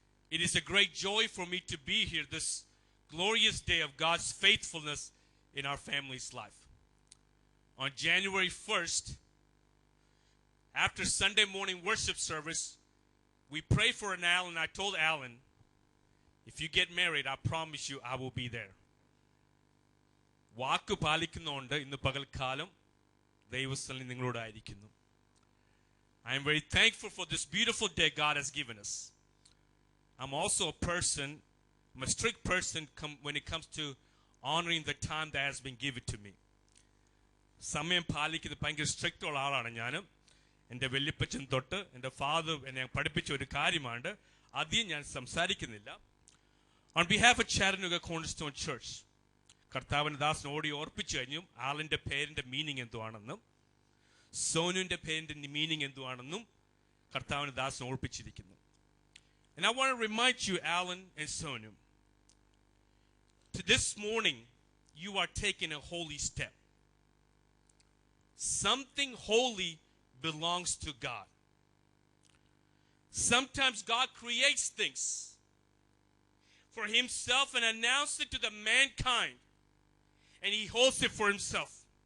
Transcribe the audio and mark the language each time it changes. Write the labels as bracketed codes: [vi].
[en] It is a great joy for me to be here this glorious day of God's faithfulness in our family's life. On January 1st, after Sunday morning worship service, we prayed for an Alan. I told Alan, if you get married, I promise you I will be there. [ml] വാക്ക് പാലിക്കുന്നുണ്ട്. ഇന്ന് പകൽക്കാലം ദൈവസ്ഥലിൽ നിങ്ങളോടായിരിക്കുന്നു. [en] I am very thankful for this beautiful day God has given us. I'm also a person, I'm a strict person when it comes to honoring the time that has been given to me. [ml] സമയം പാലിക്കുന്നത് ഭയങ്കര strict ഉള്ള ആളാണ് ഞാൻ. എൻ്റെ വല്യപ്പച്ചൻ തൊട്ട് എൻ്റെ father എന്നെ പഠിപ്പിച്ച ഒരു കാര്യമാണ്. ആദ്യം ഞാൻ സംസാരിക്കുന്നില്ല. [en] On behalf of Chattanooga Cornerstone Church, [ml] കർത്താവിൻ്റെ ദാസൻ ഓടി ഓർപ്പിച്ചു കഴിഞ്ഞു ആളിൻ്റെ പേരിൻ്റെ മീനിങ് എന്തുവാണെന്നും സോനുവിൻ്റെ പേരിൻ്റെ മീനിങ് എന്തുവാണെന്നും കർത്താവിൻ്റെ ദാസൻ ഓർപ്പിച്ചിരിക്കുന്നു. [en] And I want to remind you, Alan and Sonu, this morning you are taking a holy step. Something holy belongs to God. Sometimes God creates things for himself and announces it to the mankind, and he holds it for himself.